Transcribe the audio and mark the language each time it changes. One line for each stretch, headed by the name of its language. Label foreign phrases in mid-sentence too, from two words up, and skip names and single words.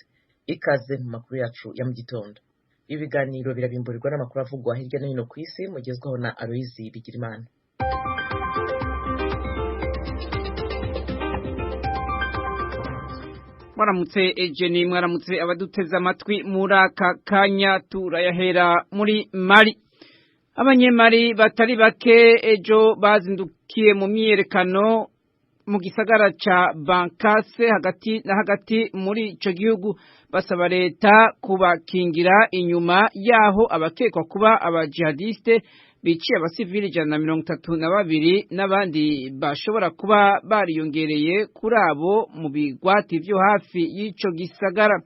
Rundi: Ikaze mu makuru yacu ya mu gitondo. Ibi biganiro birabimburirwa n'amakuru avugwa hirya no hino ku isi mugezwaho na Aloyizi Bigirimana. Mwaramutse Ejeni, mwaramutse abaduteze amatwi muri aka kanya. Turayahera muri Mali. Abanyemali batari bake ejo bazindukiye mu myiyerekano mu gisagara ca Bankase hagati muri ico gihugu, basaba leta kubakingira inyuma yaho abakekwa kuba abajihadiste biciye abasivili 132 n'abandi bashobora kuba bariyongereye kuri abo mu bigwati vyo hafi y'ico gisagara.